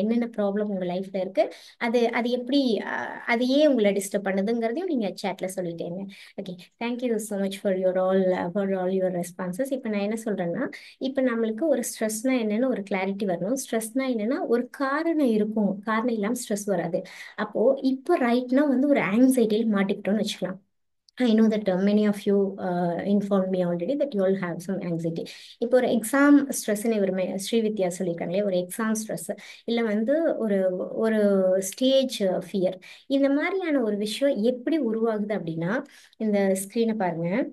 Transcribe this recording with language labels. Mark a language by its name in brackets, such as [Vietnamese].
[Tamil] என்னென்ன ப்ராப்ளம் உங்கள் லைஃப்பில் இருக்குது, அது எப்படி அது ஏன் உங்களை டிஸ்டர்ப் பண்ணுதுங்கிறதையும் நீங்கள் சேட்டில் சொல்லிட்டேங்க. [English] Okay, thank you so much for all your responses. [Tamil] இப்போ நான் என்ன சொல்கிறேன்னா, இப்போ நம்மளுக்கு ஒரு ஸ்ட்ரெஸ்னா என்னன்னு ஒரு கிளாரிட்டி வரணும். ஸ்ட்ரெஸ்னா என்னன்னா, ஒரு காரணம் இருக்கும், காரணம் இல்லாமல் ஸ்ட்ரெஸ் வராது. அப்போது இப்போ ரைட்னா வந்து ஒரு ஆங்ஸைட்டியில் மாட்டிக்கிட்டோம்னு வச்சுக்கலாம். [English] I know that many of you informed me already that you all have some anxiety. [Tamil] இப்போ ஒரு எக்ஸாம் ஸ்ட்ரெஸ்ன்னு இவர் ஸ்ரீவித்யா சொல்லியிருக்காங்களே, ஒரு எக்ஸாம் ஸ்ட்ரெஸ், இல்லை வந்து ஒரு ஒரு ஸ்டேஜ் ஃபியர், இந்த மாதிரியான ஒரு விஷயம் எப்படி உருவாகுது அப்படின்னா, இந்த ஸ்க்ரீனை பாருங்க.